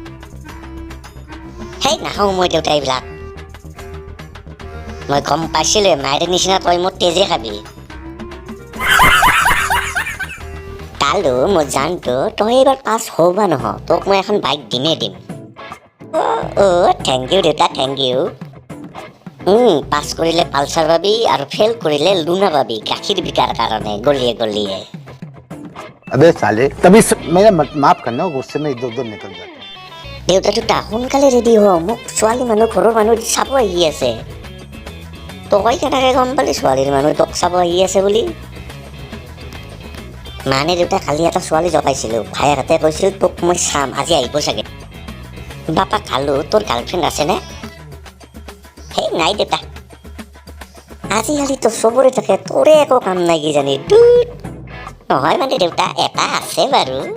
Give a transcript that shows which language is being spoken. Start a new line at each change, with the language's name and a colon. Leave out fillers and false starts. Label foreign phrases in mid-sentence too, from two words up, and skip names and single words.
Assamese: হেই নাখাওঁ মই দেউতা এইবিলাক মই গম পাইছিলোঁ মায়েৰ নিচিনা তই মোৰ তেজে খাবি কালো মই জানতো তই এইবাৰ পাছ হও বা নহ তোক মই এখন বাইক দিমেই দিম
English: thank you
Assamese: দেউতা
English: thank you
Assamese: পাছ কৰিলে পালচাৰ পাবি আৰু ফেল কৰিলে লুনা পাবি গাখীৰ বিকাৰ কাৰণে গলিয়ে গলিয়ে
Hindi: अबे साले तभी मेरा माफ करना गुस्से में इधर उधर निकल जाते हैं
Assamese: দেউতা দুটা সোনকালে ৰেডি হ মোক ছোৱালী মানুহ ঘৰৰ মানুহ চাব আহি আছে তই কেনেকে গম পালি ছোৱালীৰ মানুহ তোক চাব আহি আছে বুলি মানে দেউতা কালি এটা ছোৱালী জপাইছিলোঁ ভায়েকহঁতে কৈছিল তোক মই চাম আজি আহিব চাগে বাপা কালো তোৰ গাৰ্লফ্ৰেণ্ড আছেনে সেই নাই দেউতা আজিকালি তো চবৰে থাকে তোৰে একো কাম নাই কিজানি নহয় মানে দেউতা এটা আছে বাৰু